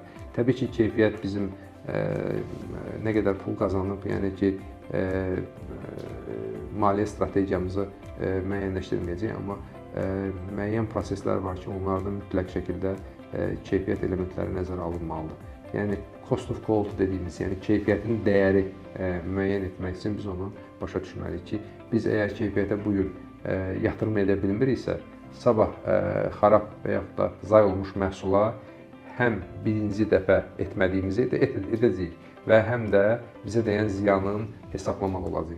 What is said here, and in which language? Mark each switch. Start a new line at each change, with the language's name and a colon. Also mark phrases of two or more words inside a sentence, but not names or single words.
Azerbaijani: Təbii ki, keyfiyyət bizim nə qədər pul qazanıb, yəni ki, maliyyə strategiyamızı müəyyənləşdirməyəcək, amma müəyyən proseslər var ki, onlarda mütləq şəkildə keyfiyyət elementləri nəzərə alınmalıdır. Yəni,
English: cost of quality
Azerbaijani: dediyimiz, yəni keyfiyyətin dəyəri müəyyən etmək üçün biz onu başa düşməliyik ki, biz əgər keyfiyyətə bugün yatırım edə bilmiriksə, sabah xarab və yaxud da zay olmuş məhsula həm birinci dəfə etmədiyimizi edəcəyik və həm də bizə dəyən ziyanın hesablamaq olacaq.